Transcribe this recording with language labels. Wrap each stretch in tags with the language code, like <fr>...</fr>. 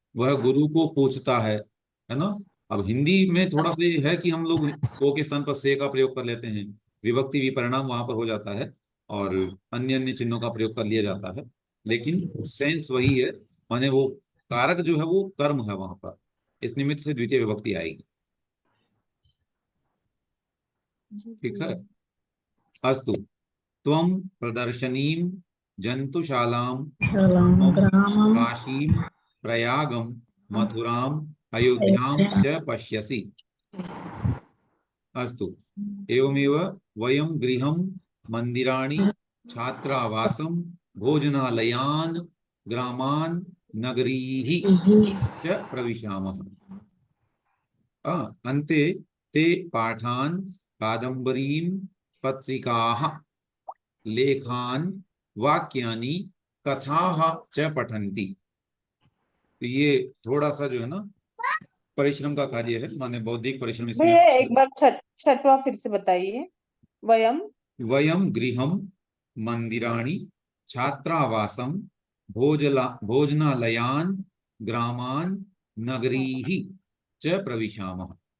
<hi>वह गुरु को पूछता है ना? अब हिंदी में थोड़ा सा ये है कि हम लोग को के स्थान पर से का प्रयोग कर लेते हैं, विभक्ति विपरिणाम वहां पर हो जाता है और अन्य अन्य चिन्हों का प्रयोग कर लिया जाता है, लेकिन सेंस वही है, माने वो कारक जो है वो कर्म है वहां पर, इस निमित्त से द्वितीय विभक्ति आएगी। ठीक है, अस्तु।</hi> <sa>त्वं प्रदर्शनीं जंतुशालां काशीं प्रयागं मथुरां अयोध्यां च पश्यसि। अस्तु, एवमेव वयं गृहं मंदिराणि छात्रावासं भोजनालयान् ग्रामान् नगरीः च प्रविशामः। अन्ते ते पाठान् कादम्बरीं पत्रिकाः लेखान् वाक्यानि कथाः च पठन्ति।</sa> <hi>तो ये थोड़ा सा जो है ना परिश्रम का कार्य है, माने बौद्धिक परिश्रम इसमें। भैया एक बार छठवां फिर से बताइए।</hi> <sa>वयम वयम गृहम मंदिराणि छात्रावासम भोजनालयान ग्रामान नगरीः च प्रविशामः।</sa>